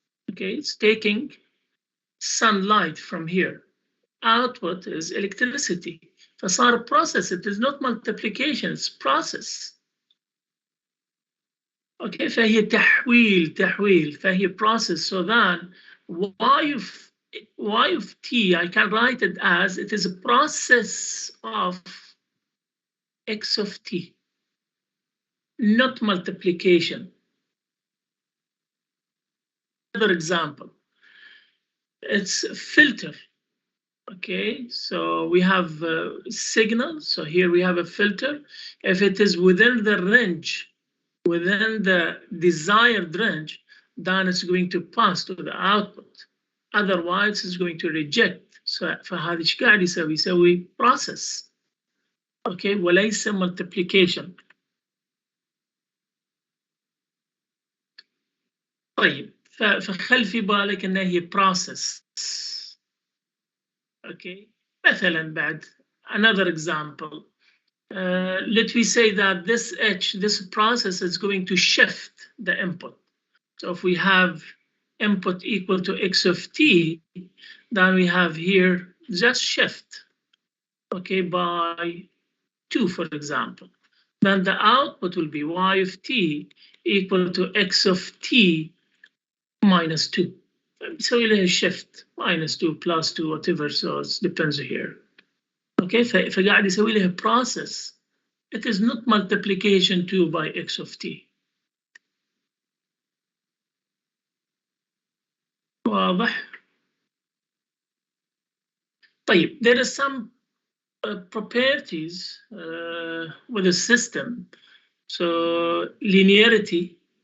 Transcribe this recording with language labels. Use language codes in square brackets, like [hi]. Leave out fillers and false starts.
[en] Okay, it's taking sunlight from here. Output is electricity. [ar] فصار [en] process, it is not multiplication, it's process. [ar] Okay, فهي تحويل فهي process. [en] So then y of t, I can write it as it is a process of x of t, not multiplication. Another example, it's a filter. Okay, so we have a signal. So here we have a filter. If it is within the range, within the desired range, then it's going to pass to the output. Otherwise, it's going to reject. [ar] So فهذا ايش قاعد يسوي process. [en] Okay, [ar] وليس [en] multiplication. [ar] طيب فخل في بالك انها هي process. [en] Okay, [ar] مثلا بعد [en] another example. Let me say that this process is going to shift the input. So if we have input equal to x of t, then we have here just shift, okay, by 2, for example. Then the output will be y of t equal to x of t minus 2. So we'll have shift minus 2 plus 2, whatever, so it depends here. [ar] Okay, فقاعد يسوي لها process. [en] It is not multiplication 2 by x of t. [ar] واضح؟ طيب, [en] there are some properties with a system. So linearity,